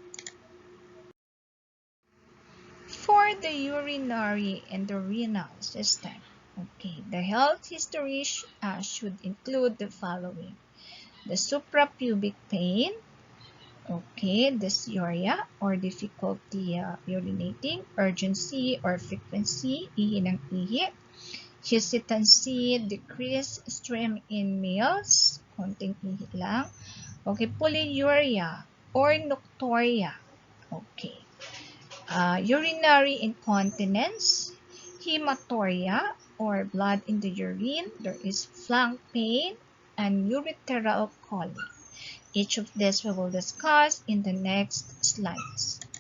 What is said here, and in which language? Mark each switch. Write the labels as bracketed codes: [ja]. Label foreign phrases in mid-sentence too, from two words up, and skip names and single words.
[en] For the urinary and the renal system, okay, the health history should include the following. the suprapubic pain, okay, dysuria or difficulty urinating, urgency or frequency, [tl] ihi ng ihi, [en] hesitancy, decreased stream in meals, [tl] konting ihi lang, [en] okay, polyuria or nocturia, okay, urinary incontinence, hematuria or blood in the urine, there is flank pain, and ureteral colic. Each of these we will discuss in the next slides.